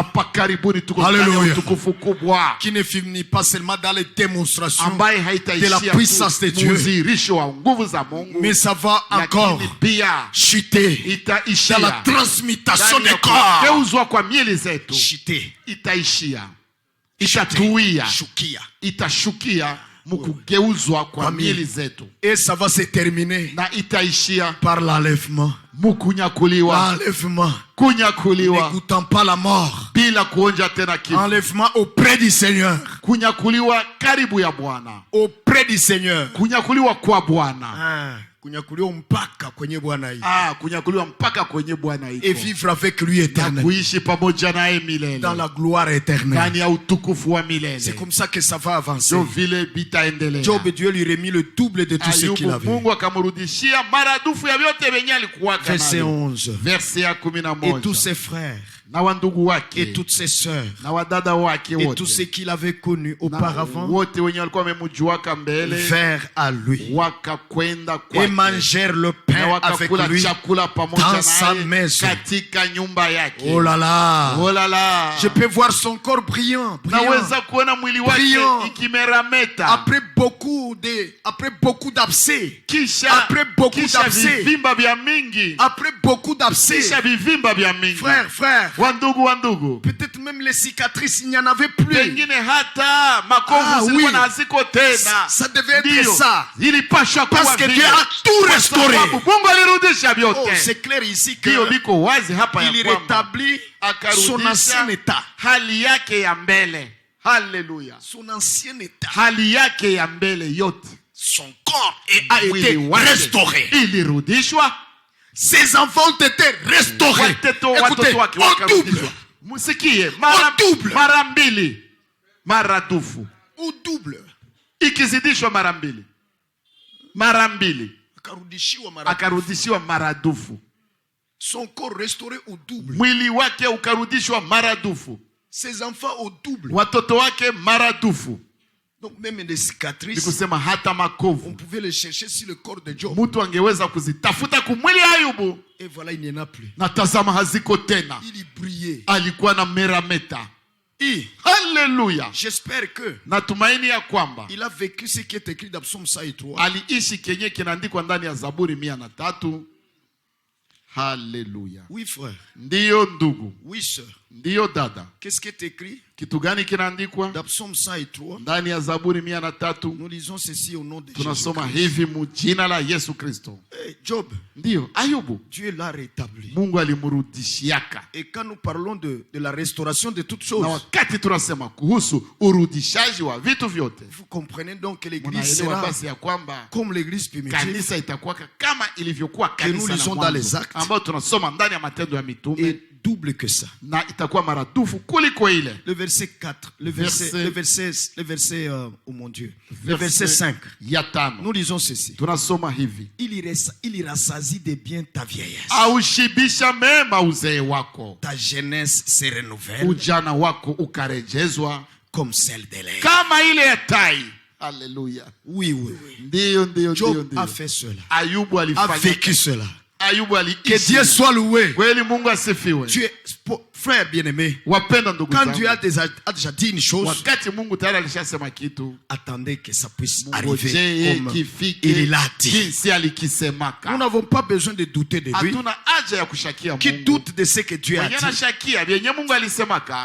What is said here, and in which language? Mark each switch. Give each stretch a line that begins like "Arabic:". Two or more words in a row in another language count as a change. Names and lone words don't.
French: Alléluia. Qui ne finit pas seulement dans les démonstrations de la puissance de Dieu, mais ça va encore chuter dans la transmutation des corps. Chuter.
Swahili: Itashukia mukugeuzwa kwa miili zetu.
French: Et ça va se terminer
Swahili: na itaishia
French: par l'enlèvement.
Swahili: Mukunyakuliwa.
French: L'enlèvement.
Swahili: Kunyakuliwa.
French: N'écoutant pas la mort.
Swahili: Bila kuonja tena kifo.
French: Enlèvement auprès du Seigneur.
Swahili: Kunyakuliwa karibu ya Bwana.
French: Auprès du Seigneur.
Swahili: Kunyakuliwa kwa Bwana. Kunyakuliwa mpaka kwenye Bwana iko. Kunyakuliwa mpaka kwenye Bwana iko.
French: Et vivre avec lui éternel.
Swahili: Kuishi pamoja naye milele.
French: Dans la gloire éternelle.
Swahili: Ndani ya utukufu wa milele.
French: C'est comme ça que ça va avancer.
Swahili: Ndio vile bitaendelea.
French: Job, Dieu lui remit le double de tout ce qu'il avait.
Swahili: Mungu akamrudishia maradufu ya vyote venye alikuwa nayo.
French: Verset 11.
Swahili: Verset ya 11.
French: Et tous ses frères.
Swahili: Na wandugu wake.
French: Et toutes ses sœurs.
Swahili: Na wadada wake wote.
French: Et tous ceux qu'il avait connus auparavant.
Swahili: Wote wenye walikuwa wamemjuaka mbele.
French: Vers à lui.
Swahili: Wakakwenda kwake.
French: Et mangèrent le pain avec lui dans sa maison.
Swahili: Katika nyumba yake.
French: Oh là là. Oh là là. Je peux voir son corps brillant.
Swahili: Naweza kuona mwili wake ikimerameta.
French: Après beaucoup d'abcès. Après beaucoup d'abcès.
Swahili: Vivimba vya mingi.
French: Après beaucoup d'abcès.
Swahili: Kisha vivimba vya mingi.
French: Frère.
Swahili: Wandugu.
French: Peut-être même les cicatrices, il n'y en avait plus.
Swahili: Pengine hata makovu zilikuwa na haziko tena.
French: Ça devait être ça.
Swahili: Ilipasha kuwa
French: parce que Dieu a tout restauré.
Swahili: Mungu alirudisha vyote.
French: Oh, c'est clair ici que
Swahili: liko wazi hapa ya
French: il rétablit son ancien état.
Swahili: Hali yake ya mbele.
French: Hallelujah. Son ancien état.
Swahili: Hali yake ya mbele yote.
French: Son corps a été restauré.
Swahili: Ilirudishwa.
French: Ses enfants ont été restaurés. Écoutez, au double.
Swahili: Musikie,
French: double.
Swahili: Maradufu.
French: Au double.
Swahili: Ikizidishwa mara mbili. Akarudishiwa maradufu.
French: Son corps restauré au double.
Swahili: Mwili wake ukarudishwa maradufu.
French: Ses enfants au double.
Swahili: Watoto wake maradufu.
French: Donc même des cicatrices,
Swahili: nikusema hata makovu,
French: on pouvait les chercher sur le corps de Job.
Swahili: Mtu angeweza kuzitafuta kumwili Ayubu.
French: Et voilà, il n'y en a plus.
Swahili: Na tazama haziko tena.
French: Il brillait.
Swahili: Alikuwa na merameta.
French: Hallelujah. J'espère que
Swahili: natumaini ya kwamba
French: il a vécu ce qui est écrit dans Psaume 103.
Swahili: aliishi kenye kinaandikwa ndani ya Zaburi 103.
French: Hallelujah. Oui frère.
Swahili: Ndiyo ndugu.
French: Oui sœur.
Swahili: Ndiyo dada.
French: Qu'est-ce qui est écrit?
Swahili: Kitu gani kinaandikwa?
French: Dans Psaume 103.
Swahili: Ndani ya Zaburi 103.
French: Nous lisons ceci au nom de Jésus.
Swahili: Tunasoma hivi mjina la Yesu Kristo.
French: Job.
Swahili: Ndiyo, Ayubu.
French: Dieu l'a rétabli.
Swahili: Mungu alimrudishiaka.
French: Et quand nous parlons de la restauration de toutes choses.
Swahili: Na wakati tunasema kuhusu urudishaji wa vitu vyote.
French: Vous comprenez donc que l'église sera comme l'église primitive.
Swahili: Kanisa itakuwa kama ilivyokuwa kanisa
French: que nous lisons dans les actes.
Swahili: Ambao tunasoma ndani ya matendo ya mitume.
French: Et double que ça.
Swahili: Na itakuwa maradufu kuliko ile.
French: Le verset 4, le verset oh mon Dieu. Le verset 5. Nous lisons ceci.
Swahili: Tunasoma hivi.
French: Il rassasie de bien ta vieillesse.
Swahili: Aushibisha mema uzee wako.
French: Ta jeunesse se renouvelle.
Swahili: Ujana wako ukarejezwa
French: comme celle de l'air.
Swahili: Kama ile ya tai. Alléluia.
French: Oui.
Swahili: Ndiyo.
French: Job a fait cela.
Swahili: Ayubu alifanya.
French: A vécu cela. Que Dieu soit loué.
Swahili: Kweli Mungu asifiwe.
French: Frère bien-aimé, quand Dieu a déjà dit une chose, attendez que ça puisse arriver comme il l'a dit. Nous n'avons pas besoin de douter de lui. Qui doute de ce que Dieu a dit?